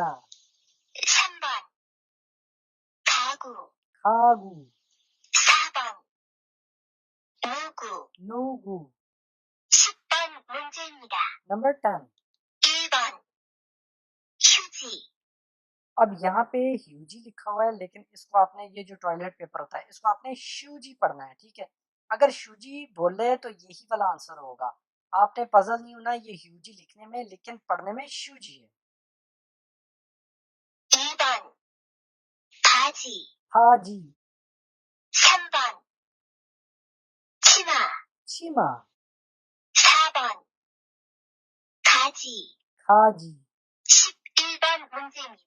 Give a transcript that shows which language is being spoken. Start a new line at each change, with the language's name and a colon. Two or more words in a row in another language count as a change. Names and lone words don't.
Korean: 3번 가구, खागू, 4번 누구, नूगू। 10번 문제입니다.
Hindi: नंबर 10,
Korean: 1번 휴지,
Hindi: अब यहाँ पे ह्यूजी लिखा हुआ है लेकिन इसको आपने ये जो
English: toilet paper
Hindi: होता है इसको आपने शूजी पढ़ना है, ठीक है। अगर शूजी बोले तो यही वाला आंसर होगा। आपने पजल नहीं होना ये ह्यूजी लिखने में, लेकिन पढ़ने में शूजी है।
Korean: 2번 바지, हाजी, 3번 치마, 치마, 4번 가지. खाजी। 11번 문제입니다.